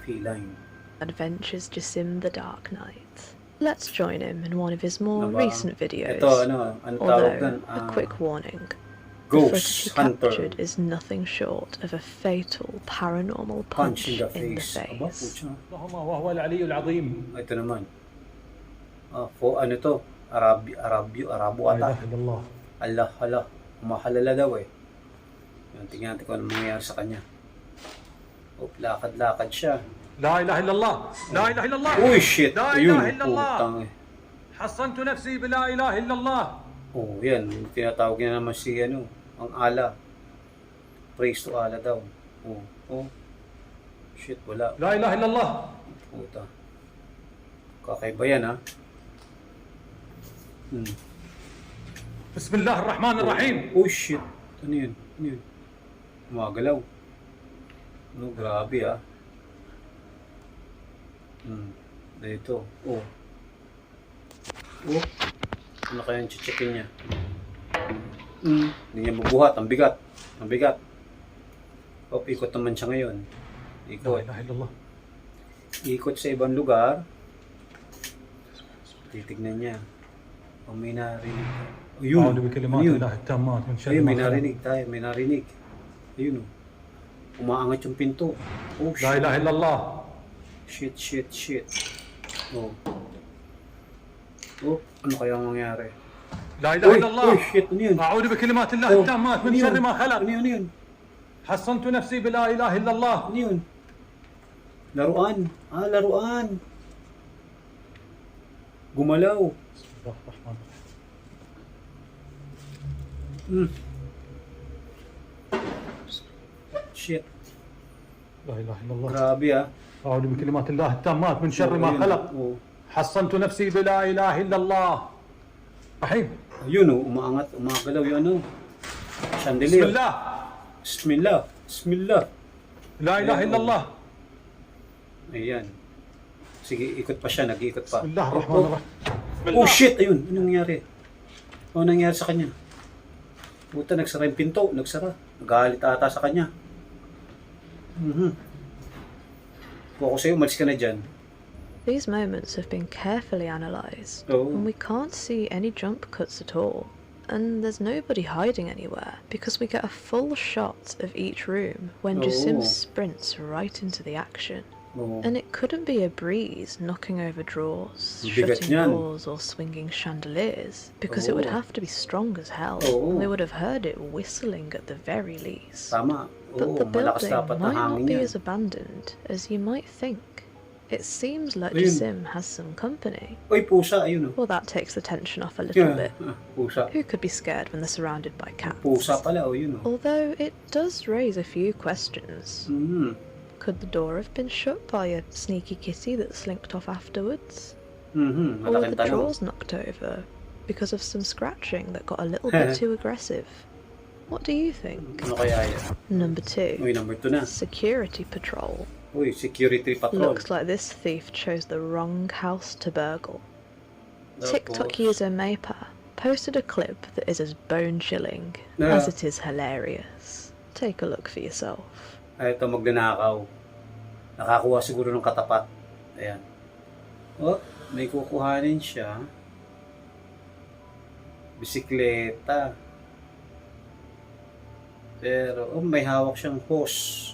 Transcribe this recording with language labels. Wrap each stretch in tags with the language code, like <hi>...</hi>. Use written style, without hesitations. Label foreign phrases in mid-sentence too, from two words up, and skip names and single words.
<en>Adventures Jasim the Dark Knight. Let's join him in one of his more recent videos. Although, a quick warning. The footage he captured is nothing short of a fatal paranormal punch in the face.</en> <tl>Ito naman. Ano to? Arabo ata. Allah. Mahalala daw, eh. Tingnan natin kung ano mangyayari sa kanya. Lakad-lakad siya.</tl> <ar>لا إله إلا الله لا إله إلا الله</ar> <tl>Uy, shit.</tl> <ar>لا</ar> <tl>Ayun,</tl> <ar>إله إلا الله</ar> <tl>putang, eh.</tl> <ar>حصنت نفسي بلا إله إلا الله.</ar> <tl>Yan. Tinatawag niya naman si, ang Allah.</tl> <en>Praise to Allah daw. Shit, wala.</en> <ar>لا إله إلا الله.</ar> <tl>Puta. Kakaiba yan, ha?</tl> <ar>بسم الله الرحمن الرحيم.</ar> <tl>Oh, shit. Ano yun? Gumagalaw. Grabe, ha? Dito. Ano kaya yung chichikin niya? Hindi niya mabuhat. Ang bigat. Ikot naman siya ngayon.</tl> <ar>لا إله إلا الله.</ar> <tl>Ikot sa ibang lugar. Titignan niya. May narinig.</tl> <ar>أعوذ بكلمات الله التامات من شر</ar> <tl>Ayun,</tl> <ar>ما</ar> <tl>may</tl> <ar>خلق.</ar> <tl>narinig tayo. Ayun, Umaangat yung pinto. Oh,</tl> <ar>لا</ar> <en>shit.</en> <ar>إله إلا الله.</ar> <en>Shit. Oh.</en> <tl>Oh, ano kaya ang mangyari?</tl> <ar>لا إله إلا الله.</ar> <tl>Shit, ano yun?</tl> <ar>أعوذ بكلمات الله التامات من شر ما خلق.</ar> <tl>Ano yun?</tl> <ar>حصنت نفسي بلا إله إلا الله.</ar> <tl>Ano yun? Laruan. Laruan. Gumalaw.</tl> <ar>بسم الله الرحمن الرحيم.</ar> <en>Shit.</en> <ar>لا إله إلا الله.</ar> <tl>Grabe</tl> <ar>أعوذ بكلمات الله التامات من شر ما خلق. حصنت نفسي بلا إله إلا الله. رحيم.</ar> <tl>Ayun umagalaw yung ano. Chandelier.</tl> <ar>بسم الله. Bismillah. لا إله إلا الله.</ar> <tl>Ayan. Sige, ikot pa siya, nag-iikot pa. بسم الله الرحمن الرحيم. Oh shit, ayun. Anong nangyari? Ano nangyari sa kanya? Puta, nagsara yung pinto. Nagsara. Nagalit ata sa kanya. Kung ako sa'yo, umalis ka na dyan.</tl> <en>These moments have been carefully analysed, Oh. and we can't see any jump cuts at all. And there's nobody hiding anywhere, because we get a full shot of each room when Jasim sprints right into the action. Oh. And it couldn't be a breeze knocking over drawers,</en> <tl>Bigat</tl> <en>shutting</en> <tl>yan.</tl> <en>doors or swinging chandeliers, because it would Oh. have to be strong as hell. Oh. We would have heard it whistling at the very least.</en> <tl>Tama.</tl> <en>But the</en> <tl>Malakas</tl> <en>building</en> <tl>dapat</tl> <en>might</en> <tl>ang</tl> <en>not</en> <tl>hangin</tl> <en>be</en> <tl>yan.</tl> <en>as abandoned as you might think. It seems like</en> <tl>Ayun.</tl> <en>Jasim has some company.</en> <tl>Uy, pusa, ayun</tl> <en>Well, that takes the tension off a little bit.</en> <tl>Pusa.</tl> <en>Who could be scared when they're surrounded by cats?</en> <tl>Pusa pala, yun</tl> <en>Although it does raise a few questions. Could the door have been shut by a sneaky kitty that slinked off afterwards? Or were Malaking the tanong. drawers knocked over because of some scratching that got a little bit too aggressive? What do you think?</en> <tl>Ano kaya yan?</tl> <en>Number 2.</en> <tl>Uy, number 2 na.</tl> <en>Security patrol.</en> <tl>Uy,</tl> <en>security patrol. Looks like this thief chose the wrong house to burgle.</en> <tl>Tapos,</tl> <en>TikTok user Maypa posted a clip that is as bone-chilling Yeah. as it is hilarious. Take a look for yourself.</en> <tl>Ito, magnanakaw. Nakakuha siguro ng katapat. Ayan. Oh, may kukuhanin siya. Bisikleta. Pero, may hawak siyang hose.</tl>